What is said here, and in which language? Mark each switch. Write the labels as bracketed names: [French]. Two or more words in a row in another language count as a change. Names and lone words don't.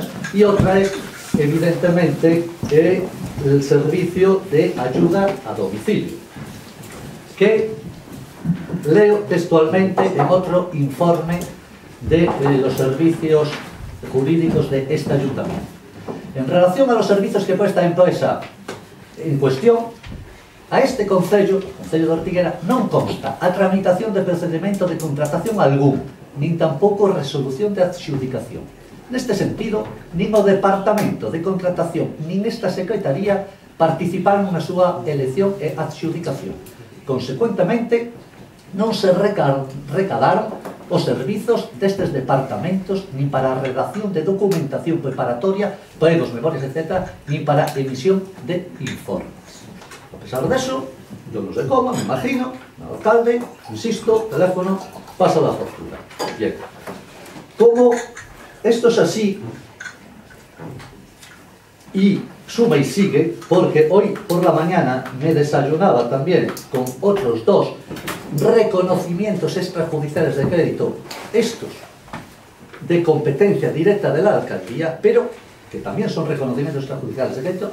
[Spanish] Y otra es, evidentemente, el servicio de ayuda a domicilio, que leo textualmente en otro informe de los servicios jurídicos de este ayuntamiento. [Galician] En relación a los servicios que presta a empresa en cuestión, a este Concello de Ortigueira, non consta a tramitación de procedimento de contratación algún, nin tampouco resolución de adxudicación. Neste sentido, nin o Departamento de Contratación nin esta Secretaría participaron na súa elección e adxudicación. Consecuentemente, non se recadaron os servizos destes departamentos nin para a redacción de documentación preparatoria, pregos, memorias, etc., nin para emisión de informes. [Spanish] A pesar de eso, yo no sé cómo, me imagino, el alcalde, insisto, teléfono, pasa la factura. Bien. Como esto es así, y suma y sigue, porque hoy por la mañana me desayunaba también con otros dos reconocimientos extrajudiciales de crédito, estos de competencia directa de la alcaldía, pero que también son reconocimientos extrajudiciales de crédito.